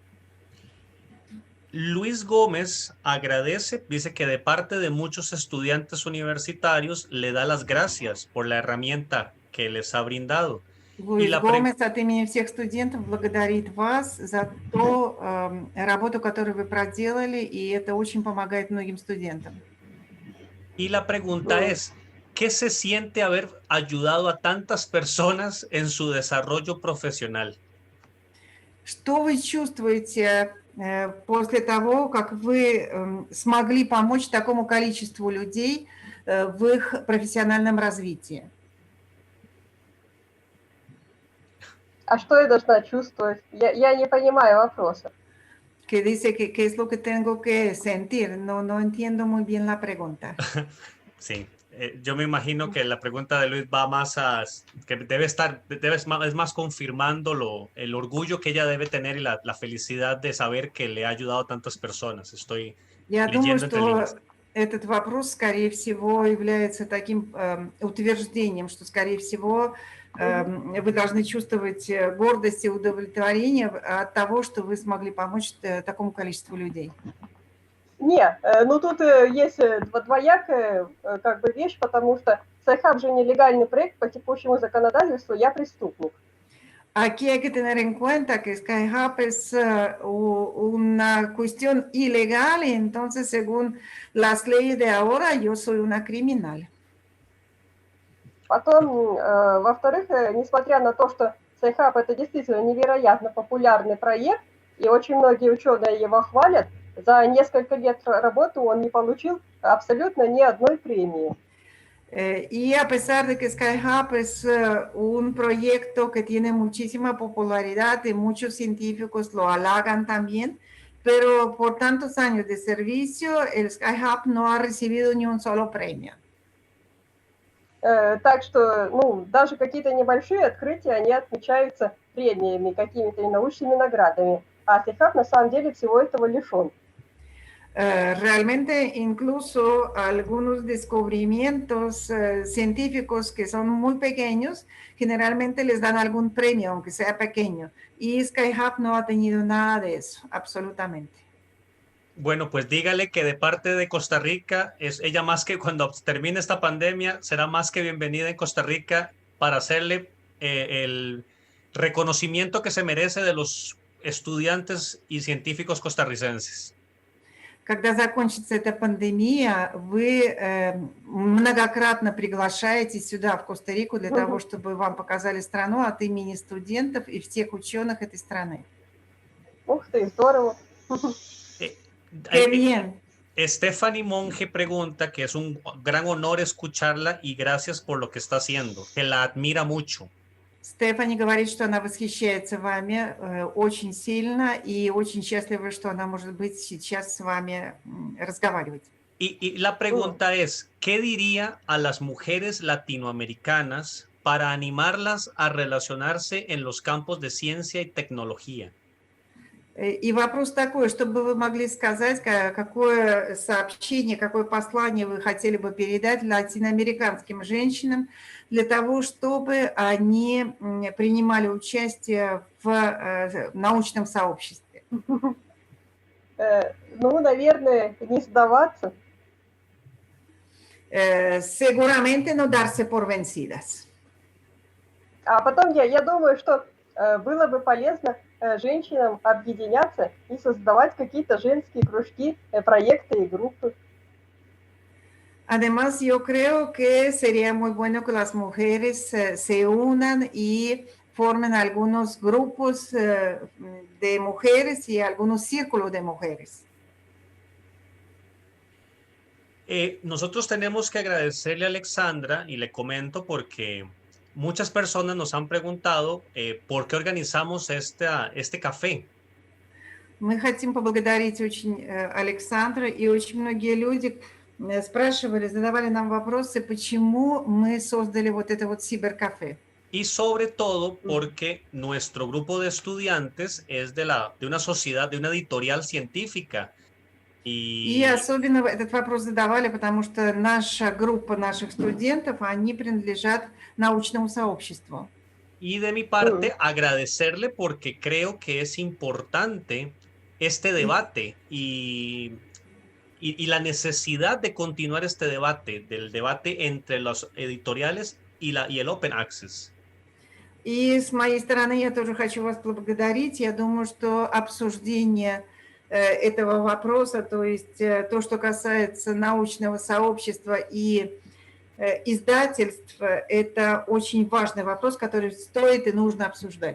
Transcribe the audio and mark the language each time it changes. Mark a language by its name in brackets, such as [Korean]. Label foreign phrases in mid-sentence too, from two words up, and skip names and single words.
[Spanish] Luis Gómez agradece, dice que de parte de muchos estudiantes universitarios le da las gracias por la herramienta que les ha brindado. [Russian] Луис Гомес от имени всех студентов благодарит вас за ту работу, которую вы проделали, и это очень помогает многим студентам. [Spanish] Y la pregunta es, ¿qué se siente haber ayudado a tantas personas en su desarrollo profesional? [Russian] Что вы чувствуете после того, как вы смогли помочь такому количеству людей в их профессиональном развитии? А что я должна чувствовать? Я не понимаю вопроса. [Spanish] Que dice que qué es lo que tengo que sentir. No entiendo muy bien la pregunta. Sí, yo me imagino que la pregunta de Luis va más a que es más confirmando el orgullo que ella debe tener y la felicidad de saber que le ha ayudado a tantas personas. Estoy leyendo entre líneas. [Russian] Этот вопрос, скорее всего, является таким утверждением, что, скорее всего, вы должны чувствовать гордость и удовлетворение от того, что вы смогли помочь такому количеству людей. Нет, ну тут есть двоякая как бы вещь, потому что Sci-Hub же нелегальный проект, по текущему законодательству я преступник. [Spanish] Aquí hay que tener en cuenta que Sci-Hub es una cuestión ilegal y entonces, según las leyes de ahora, yo soy una criminal. [Russian] Потом, во-вторых, несмотря на то, что Sci-Hub это действительно невероятно популярный проект, и очень многие ученые его хвалят, за несколько лет работы он не получил абсолютно ни одной премии. [Spanish] Y a pesar de que Sci-Hub es un proyecto que tiene muchísima popularidad y muchos científicos lo halagan también, pero por tantos años de servicio, el Sci-Hub no ha recibido ni un solo premio. [Russian] Так что, ну, даже какие-то небольшие открытия, они отмечаются премиями, какими-то научными наградами, а Sci-Hub на самом деле всего этого лишен. [Spanish] Realmente incluso algunos descubrimientos científicos que son muy pequeños, generalmente les dan algún premio, aunque sea pequeño. Y Sci-Hub no ha tenido nada de eso, absolutamente. Bueno, pues dígale que de parte de Costa Rica, ella más que cuando termine esta pandemia, será más que bienvenida en Costa Rica para hacerle el reconocimiento que se merece de los estudiantes y científicos costarricenses. [Russian] когда закончится эта пандемия, вы многократно приглашаете сюда, в Коста-Рику, для того, чтобы вам показали страну от имени студентов и всех ученых этой страны. Ух ты, здорово. [Spanish] Qué bien. Stephanie Monge pregunta que es un gran honor escucharla y gracias por lo que está haciendo, que la admira mucho. [Russian] Стефани говорит, что она восхищается вами очень сильно и очень счастлива, что она может быть сейчас с вами разговаривать. [Spanish] Y la pregunta es, ¿qué diría a las mujeres latinoamericanas para animarlas a relacionarse en los campos de ciencia y tecnología? [Russian] И вопрос такой, что бы вы могли сказать, какое сообщение, какое послание вы хотели бы передать латиноамериканским женщинам для того, чтобы они принимали участие в научном сообществе? Ну, наверное, не сдаваться. [Spanish] Seguramente no darse por vencidas. [Russian] А потом я думаю, что было бы полезно женщинам объединяться и создавать какие-то женские кружки, проекты и группы. [Spanish] Además, yo creo que sería muy bueno que las mujeres se unan y formen algunos grupos de mujeres y algunos círculos de mujeres. Nosotros tenemos que agradecerle a Alexandra, y le comento porque muchas personas nos han preguntado por qué organizamos este café. [Russian] Мы хотим поблагодарить очень Александру, и очень многие люди спрашивали, задавали нам вопросы, почему мы создали вот это вот Cybercafé. [Spanish] Y sobre todo porque nuestro grupo de estudiantes es de una sociedad, de una editorial científica. [Russian] И особенно этот вопрос задавали, потому что наша группа наших студентов, они принадлежат научному сообществу. [Spanish] Y de mi parte, agradecerle porque creo que es importante este debate y la necesidad de continuar este debate, del debate entre los editoriales y el [English] Open Access. [Russian] И с моей стороны я тоже хочу вас поблагодарить. Я думаю, что обсуждение этого вопроса, то есть то, что касается научного сообщества и издательств, это очень важный вопрос, который стоит и нужно обсуждать.